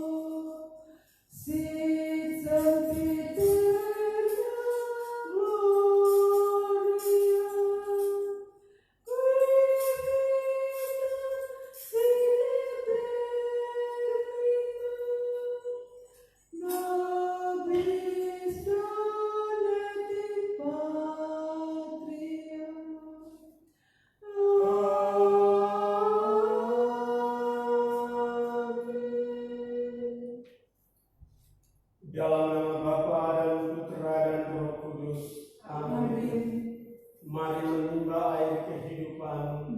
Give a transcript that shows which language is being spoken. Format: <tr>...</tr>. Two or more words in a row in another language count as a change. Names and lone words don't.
<la>sit sempiterna gloria, qui vita sine termina, nobis donet in patria.</la> <id>Dalam nama Bapa dan Putra dan Roh Kudus. Amin. Mari menimba air kehidupan</id>